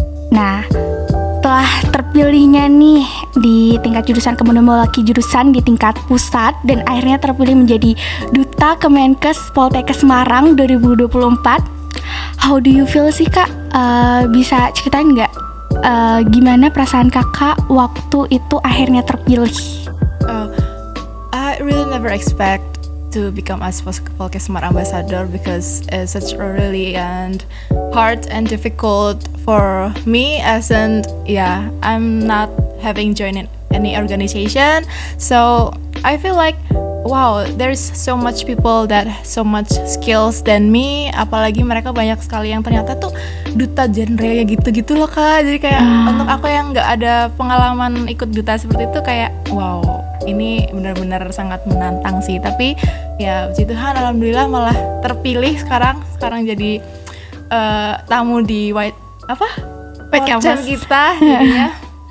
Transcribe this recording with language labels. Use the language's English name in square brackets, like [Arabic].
[Indonesian] Nah, setelah terpilihnya nih di tingkat jurusan, kemudian mewakili jurusan di tingkat pusat, dan akhirnya terpilih menjadi Duta Kemenkes Poltekkes Semarang 2024. [English] How do you feel [Indonesian] sih Kak? Bisa ceritain nggak gimana perasaan Kakak waktu itu akhirnya terpilih? [English] I really never expect to become as Poltekkes Semarang ambassador because it's such a really and hard and difficult for me, as in I'm not having joined any organization, so I feel like wow, there's so much people that so much skills than me, [Indonesian] apalagi mereka banyak sekali yang ternyata tuh duta genre ya gitu-gitu loh Kak. Jadi kayak untuk aku yang nggak ada pengalaman ikut duta seperti itu, kayak wow, ini benar-benar sangat menantang sih. Tapi ya puji Tuhan alhamdulillah malah terpilih sekarang jadi tamu di White Campus kita jadinya.